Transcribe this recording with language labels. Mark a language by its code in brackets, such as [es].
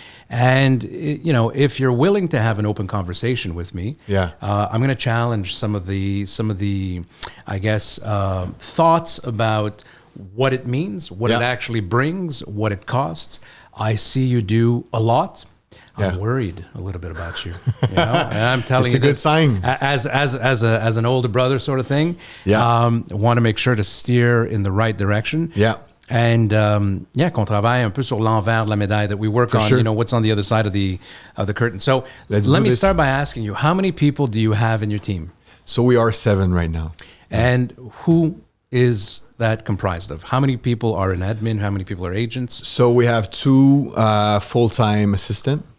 [en] And, if you're willing to have an open conversation with me, I'm going to challenge some of the, I guess, thoughts about what it means, what it actually brings, what it costs. I see you do a lot. I'm worried a little bit about you. And I'm telling you, it's a good sign. As an older brother sort of thing. Want to make sure to steer in the right direction. Yeah. And [fr] qu'on travaille un peu sur l'envers de la médaille, [en] that we work on, sure. What's on the other side of the curtain. So let me start by asking you, how many people do you have in your team? So we are 7 right now. And who is that comprised of? How many people are in admin? How many people are agents? So we have 2 full-time assistants.